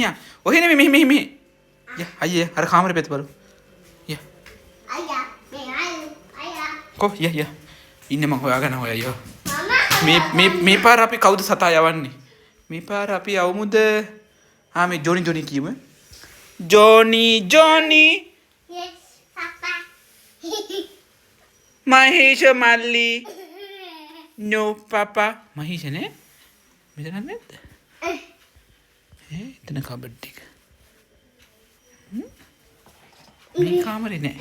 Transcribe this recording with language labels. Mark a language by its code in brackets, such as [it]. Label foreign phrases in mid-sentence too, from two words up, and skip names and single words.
[si] ඔහේ නෙමෙයි මෙහි. යා අයියා අර කාමරේ පැත්ත බලමු. යා. අයියා. කො යා. ඉන්නේ මං හොයාගෙන අයියා. මේ පාර අපි කවුද සතා යවන්නේ? මේ පාර අපි යවමුද? මේ ජොනි කියමු. Johnny. [en] Yes, Papa. Mahesh Malli. No, Papa. Mahesh ne? [si] Medan නැද්ද? එතන කබඩ් එක. මේ කාමරේ නෑ.